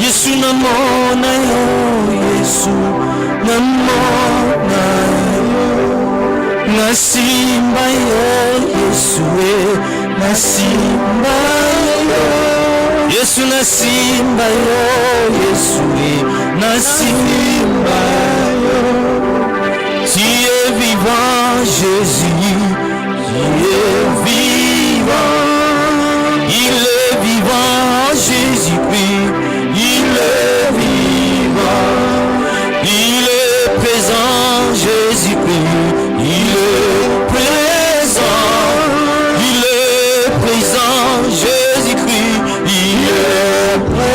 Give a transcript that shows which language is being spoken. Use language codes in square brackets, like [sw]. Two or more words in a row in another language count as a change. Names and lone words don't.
[ln] Yesu, namona yo Yesu, namona yo nasimba yo Yesue, nasimba yo Yesu, nasimba yo Yesue, nasimba yo. [fr] Tu es vivant Jésus, il est vivant, il est vivant, Jésus-Christ, il est vivant, il est présent, Jésus-Christ, il est présent, il est présent, Jésus-Christ, il est présent.